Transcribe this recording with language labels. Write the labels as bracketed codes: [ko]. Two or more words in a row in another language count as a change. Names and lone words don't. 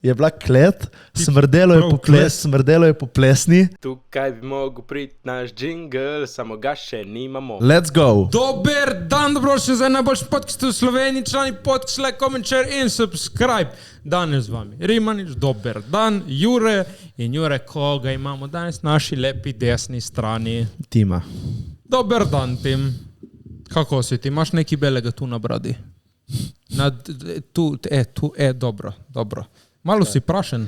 [sl] je bila klet, smrdelo je po plesni. Tukaj bi mogel priti naš džingl, samo ga še nimamo. [en] Let's go! [sl] Dober dan, dobrodošli za najboljši podcast v Sloveniji, člani podcast, [en] like, comment, share [sl] in subscribe. Danes z vami Rimanič, dober dan, Jure in Jure, koga imamo danes na naši lepi desni strani? Tima. Dober dan, Tim. Kako si ti? Imaš nekaj belega tu na bradi? Dobro. Malo si prašen.